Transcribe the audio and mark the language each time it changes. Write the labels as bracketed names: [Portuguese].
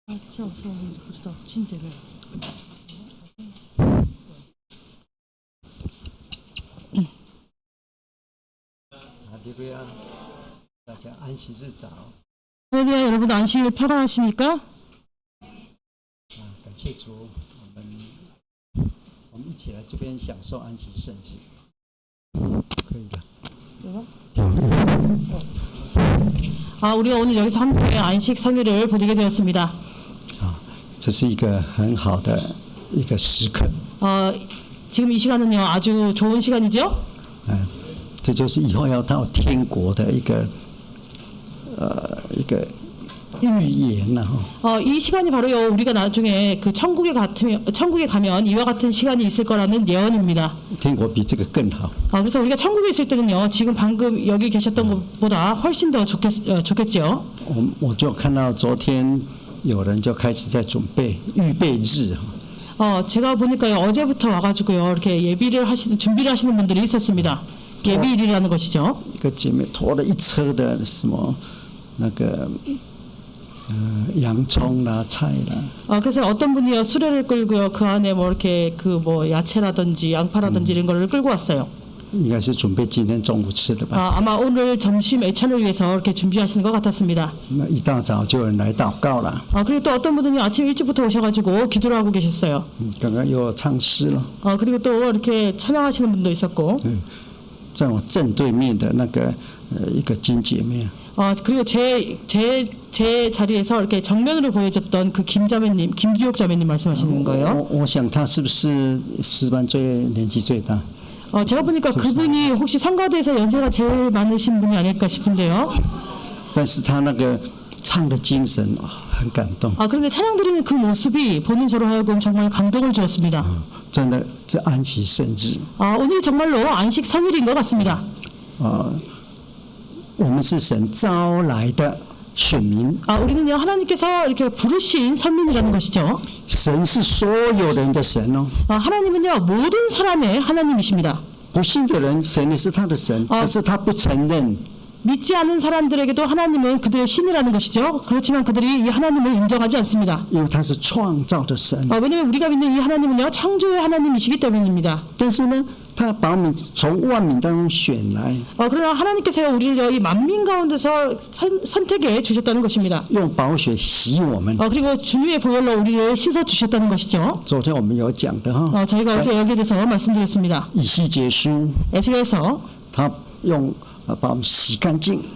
[Chinese] 叫什么名字不知道，亲姐妹。 할렐루야,大家安息日早。 [Korean] 할렐루야, 여러분 안식일 평안하십니까? [Chinese] 感谢主，我们一起来这边享受安息圣日，可以了。 [Korean] 우리가 오늘 여기서 함께 안식 성일을 보내게 되었습니다. [Chinese] 这是一个很好的一个时刻。 [Korean] 지금 이 시간은요 아주 좋은 시간이죠. [Chinese] 这就是以后要到天国的一个预言呐。 [Korean] 이 시간이 바로요 우리가 나중에 그 천국에 가면 이와 같은 시간이 있을 거라는 예언입니다. [Chinese] 天国比这个更好。 [Korean] 그래서 우리가 천국에 있을 때는요 지금 방금 여기 계셨던 것보다 훨씬 더 좋겠죠. [Chinese] 我就看到昨天有人就开始在准备预备日。 [Korean] 제가 보니까요 어제부터 와가지고요 이렇게 준비를 하시는 분들이 있었습니다. 예비일이라는 것이죠. [Chinese] 一个姐妹拖了一车的什么那个洋葱啦、菜啦。 [Korean] 그래서 어떤 분이요 수레를 끌고요 그 안에 뭐 이렇게 그 뭐 야채라든지 양파라든지 이런 거를 끌고 왔어요. [Chinese] 应该是准备今天中午吃的吧。 [Korean] 아마 오늘 점심 애찬을 위해서 이렇게 준비하시는 것 같았습니다. [Chinese] 那一大早就有人来祷告了。 [Korean] 그리고 또 어떤 분들이 아침 일찍부터 오셔가지고 기도를 하고 계셨어요. [Chinese] 刚刚又唱诗了。 [Korean] 그리고 또 이렇게 찬양하시는 분도 있었고. [Chinese] 在我正对面的那个一个金姐妹。 [Korean] 그리고 제 자리에서 이렇게 정면으로 보여줬던 그 김기옥 자매님 말씀하시는 거예요. [Chinese] 我想她是不是诗班年纪最大？ [Korean] 제가 보니까 그분이 혹시 성가대에서 연세가 제일 많으신 분이 아닐까 싶은데요. [Chinese] 但是她那个唱的精神很感动。 [Korean] 그런데 찬양 드리는 그 모습이 보는 저로 하여금 정말 감동을 주었습니다. [Chinese] 真的，这安息圣日。 [Korean] 오늘 정말로 안식 3일인 것 같습니다. [Chinese] 我们是神招来的选民。 [Korean] 우리는요 하나님께서 이렇게 부르신 선민이라는 것이죠. [Chinese] 神是所有人的神哦。 [Korean] 하나님은요 모든 사람의 하나님이십니다. [Chinese] 不信的人，神也是他的神，只是他不承认。 [Korean] 믿지 않은 사람들에게도 하나님은 그들의 신이라는 것이죠. 그렇지만 그들이 이 하나님을 인정하지 않습니다. [Chinese] 因为他是创造的神。 [Korean] 왜냐하면 우리가 믿는 이 하나님은요 창조의 하나님이시기 때문입니다. [Chinese] 但是呢，他把我们从万民当中选来。 [Korean] 그러나 하나님께서요 우리를 이 만민 가운데서 선택해 주셨다는 것입니다. [Chinese] 用宝血洗我们。 [Korean] 그리고 주님의 보혈로 우리를 씻어 주셨다는 것이죠. [Chinese] 昨天我们有讲的哈。 [Korean] 저희가 어제 여기에 대해서 말씀드렸습니다. [Chinese] 以西结书， [Korean] 에스겔서 [Chinese] 他用把我们洗干净。